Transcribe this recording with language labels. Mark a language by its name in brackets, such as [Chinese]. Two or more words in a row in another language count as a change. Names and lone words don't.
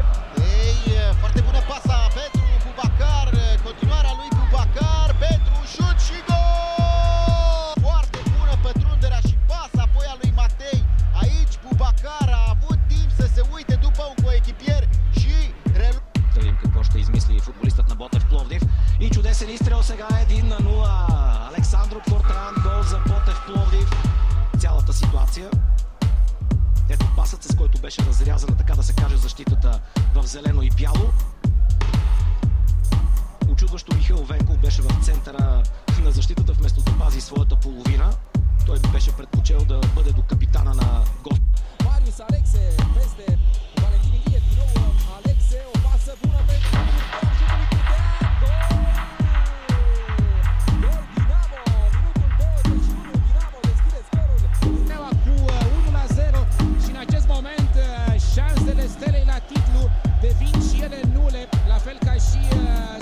[Romanian] Ei, foarte bună pasa pentru Boubacar, continuarea lui Boubacar, pentru șut și gol! Foarte bună pătrunderea și pasa apoi a lui Matei. Aici Boubacar a avut timp să se uite după un coechipier și [Bulgarian] Да видим какво ще измисли футболистът на Ботев Пловдив. И чудесен изстрел сега 1-0. Александро Кортан, гол за Ботев Пловдив. Цялата ситуация. Ето пасът, с който беше разрязана, така да се каже, защитата в зелено и бяло. Очудващо Михаил Венков беше в центъра на защитата, вместо да пази своята половина. Той беше предпочел да бъде до капитана на гост. [Romanian] Marius Alexe peste Valentin Ilie, din nou Alexe, o pasă bună pentru Curtean, șutul lui Curtean, gol! Gol Dinamo, minutul 21, Dinamo deschide scorul. Steaua cu 1-0 și în acest moment șansele Stelei la titlu devin și ele nule, la fel ca și speranțele.